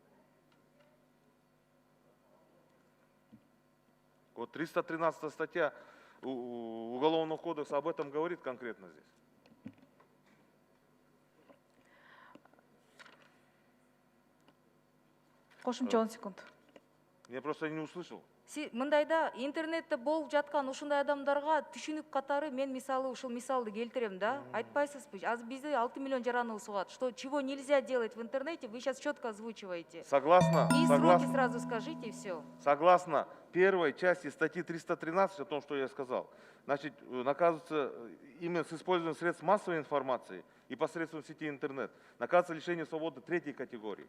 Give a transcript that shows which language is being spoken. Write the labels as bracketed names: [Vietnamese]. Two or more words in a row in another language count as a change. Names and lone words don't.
[Russian] Вот 313 статья Уголовного кодекса об этом говорит конкретно здесь. [Kyrgyz] Кошумча 10 секунд. [Russian] Я просто не услышал. [Kyrgyz] Мындайда интернетте болуп жаткан ушундай адамдарга түшүнүк катары мен мисалы ушул мисалды келтирем да. Айтпайсызбы? Азыр бизде 6 миллион жараныбыз угат. [Russian] Что чего нельзя делать в интернете, вы сейчас четко озвучиваете. Согласно, И сроки согласно, сразу скажите, и все. согласно первой части статьи 313, о том, что я сказал, значит, наказывается именно с использованием средств массовой информации и посредством сети интернет, наказывается лишение свободы третьей категории.